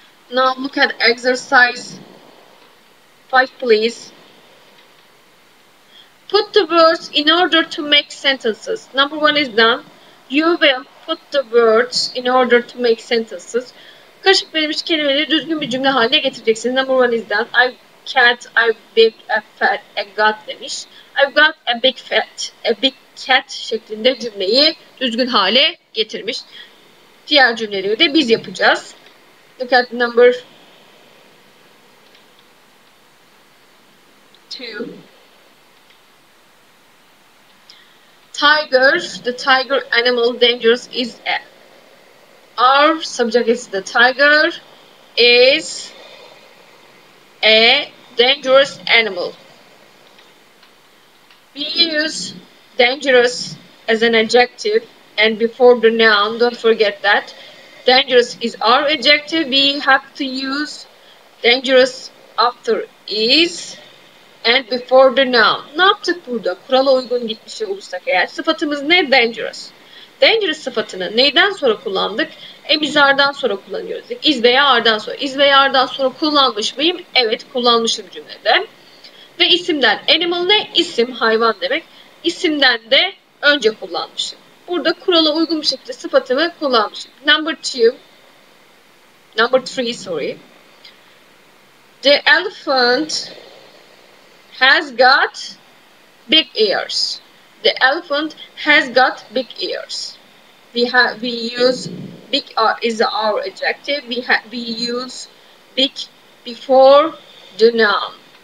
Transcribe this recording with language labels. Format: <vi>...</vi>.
<en>Now look at exercise 5, please. Put the words in order to make sentences. Number 1 is done. You will put the words in order to make sentences.</en> <tr>Karışık verilmiş kelimeleri düzgün bir cümle haline getireceksiniz.</tr> <en>Number 1 is done. I cat, I big, a fat, a got demiş. I've got a big cat</en> <tr>şeklinde cümleyi düzgün hale getirmiş. Diğer cümleleri de biz yapacağız.</tr> <en>Look at number 2. Tiger, the tiger animal dangerous is a. Our subject is the tiger is a dangerous animal. We use dangerous as an adjective and before the noun, don't forget that. Dangerous is our adjective. We have to use dangerous after is and before the noun.</en> <tr>Ne yaptık burada? Kurala uygun gitmiş olursak eğer. Sıfatımız ne? Dangerous. Dangerous sıfatını neyden sonra kullandık? Is are'dan sonra kullanıyoruz. Is veya are'dan sonra. Is veya are'dan sonra kullanmış mıyım? Evet, kullanmışım cümlede. Ve isimden. Animal ne? İsim, hayvan demek. İsimden de önce kullanmışım. Burada kurala uygun bir şekilde sıfatımı kullanmışım.</tr> <en>Number three, sorry. The elephant has got big ears. The elephant has got big ears. We use big is our adjective. We use big before the noun.</en>